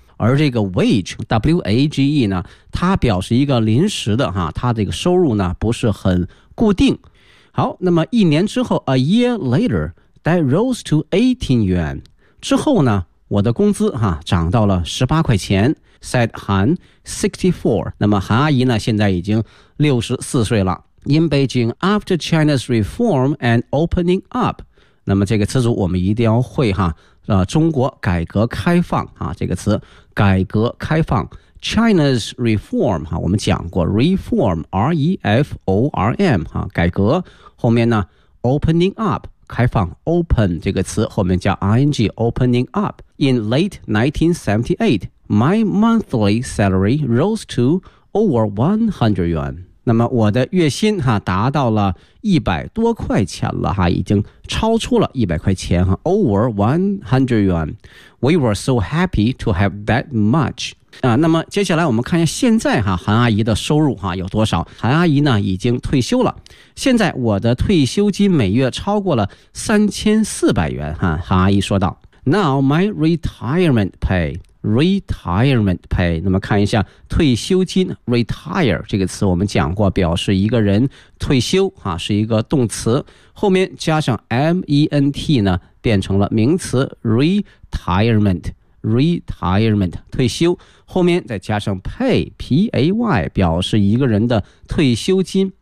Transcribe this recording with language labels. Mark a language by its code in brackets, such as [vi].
[zh] 而这个 wage, W-A-G-E 呢它表示一个临时的哈，它这个收入呢不是很固定。好，那么一年之后 [en] ,a year later, that rose to 18 yuan. [zh] 之后呢我的工资哈涨到了18块钱。 [en] said Han, 64. [zh] 那么韩阿姨呢现在已经64岁了。 [en] In Beijing, after China's reform and opening up. [zh] 那么这个词组我们一定要会哈。中国改革开放啊，这个词改革开放 China's reform 啊，我们讲过 reform R-E-F-O-R-M 啊，改革后面呢 opening up 开放 open 这个词后面叫 ing opening up. [en] In late 1978 my monthly salary rose to over 100 yuan. [zh] 那么我的月薪啊，达到了100多块钱了哈，已经超出了100块钱哈 , [en] over 100 yuan. We were so happy to have that much. [zh] 那么接下来我们看一下现在哈韩阿姨的收入哈有多少。韩阿姨呢已经退休了。现在我的退休金每月超过了3400元哈，韩阿姨说道。 [en] Now my retirement pay. [zh] Retirement pay, 那么看一下退休金 retire 这个词我们讲过，表示一个人退休啊，是一个动词，后面加上 ment 呢，变成了名词 retirement 退休，后面再加上 pay p a y 表示一个人的退休金。